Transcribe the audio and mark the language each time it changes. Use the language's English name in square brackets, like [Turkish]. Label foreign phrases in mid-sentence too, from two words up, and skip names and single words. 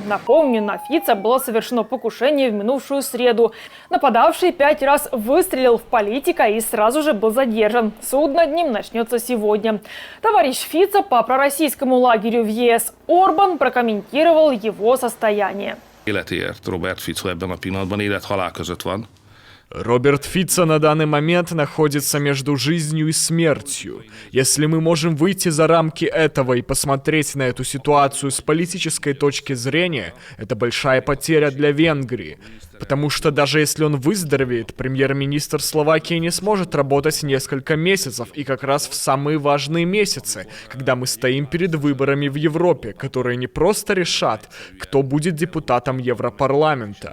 [Russian] Напомню, на Фицо было совершено покушение в минувшую среду. Нападавший 5 раз выстрелил в политика и сразу же был задержан. Суд над ним начнется сегодня. Товарищ Фицо по пророссийскому лагерю в ЕС Орбан прокомментировал его состояние. [Hungarian] Életéért Robert Fico ebben a pillanatban élet-halál között van. [Russian] Роберт Фицо на данный момент находится между жизнью и смертью. Если мы можем выйти за рамки этого и посмотреть на эту ситуацию с политической точки зрения, это большая потеря для Венгрии. Потому что даже если он выздоровеет, премьер-министр Словакии не сможет работать несколько месяцев, и как раз в самые важные месяцы, когда мы стоим перед выборами в Европе, которые не просто решат, кто будет депутатом Европарламента.